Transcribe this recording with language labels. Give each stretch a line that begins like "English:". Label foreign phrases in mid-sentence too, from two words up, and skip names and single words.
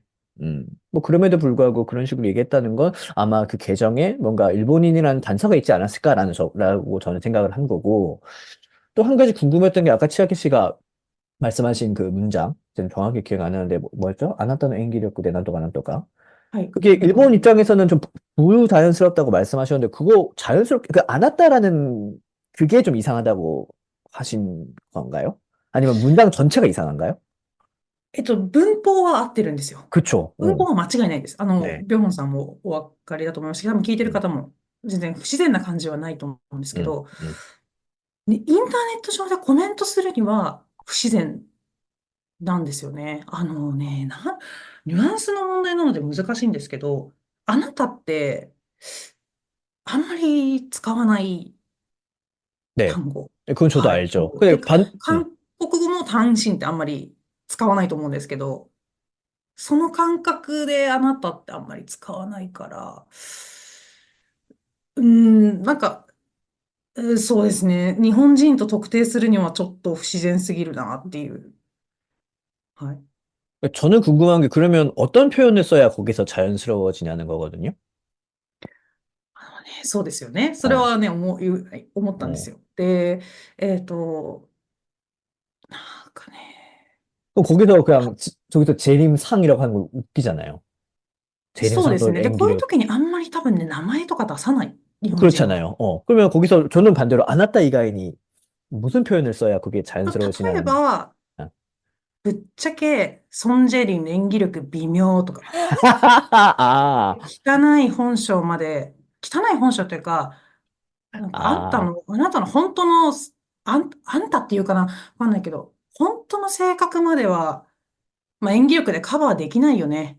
Korean: 뭐 그럼에도 불구하고 그런 식으로 얘기했다는 건 아마 그 계정에 뭔가 일본인이라는 단서가 있지 않았을까라는 라고 저는 생각을 한 거고 또 한 가지 궁금했던 게 아까 치아키 씨가 말씀하신 그 문장 저는 정확히 기억 안 나는데 뭐였죠? 아나타노 엔기력구 내난도가 난도가
Japanese: はい。
Korean: 그게
Japanese: なんか、
Korean: 일본 입장에서는 좀 부자연스럽다고 말씀하셨는데 그거 자연스럽게 그 안았다라는 그게 좀 이상하다고 하신 건가요? 아니면 문장 전체가 이상한가요?
Japanese: 文法は合ってるんですよ。
Korean: 그쵸.
Japanese: 文法は間違いないです。
Korean: 네.
Japanese: ビョンさんもお分かりだと思いますし、多分聞いてる
Korean: 음,
Japanese: 方も全然不自然な感じはないと思うんですけ
Korean: 음,
Japanese: ど、
Korean: 음.
Japanese: インターネット上でコメントするには不自然なんですよね。ニュアンスの問題なので難しいんですけど、あなたってあんまり使わない
Korean: 네.
Japanese: 単語。
Korean: 그건 저도
Japanese: はい。
Korean: 알죠.
Japanese: で、
Korean: 근데
Japanese: 韓国語も単身ってあんまり使わないと思うんですけど、その感覚であなたってあんまり使わないから、そうですね。日本人と特定するにはちょっと不自然すぎるなっていう。はい。
Korean: 저는 궁금한 게 그러면 어떤 표현을 써야 거기서 자연스러워지냐는 거거든요.
Japanese: そうですよね。それ
Korean: 어,
Japanese: はね、思ったんです
Korean: 어.
Japanese: よ。で、なんかね、
Korean: 그럼 거기서 그냥 저기서 재림상이라고 하는 거 웃기잖아요.
Japanese: そうです
Korean: 재림상도
Japanese: ね。で、こういう演技力. 時にあんまり多分ね、名前とか出さない。日本人は。
Korean: 그렇잖아요. 그러면 거기서 저는 반대로 아나따 이가인이 무슨 표현을 써야 그게
Japanese: 例え
Korean: 자연스러워지냐는.
Japanese: ば、
Korean: 아.
Japanese: ぶっちゃけ、ソン・ジェリンの演技力微妙とか、
Korean: 아,
Japanese: 汚い本性まで、汚い本性というか、
Korean: 아,
Japanese: あなたの本当の、あんたっていうかな、わかんないけど、本当の性格までは、演技力でカバーできないよね。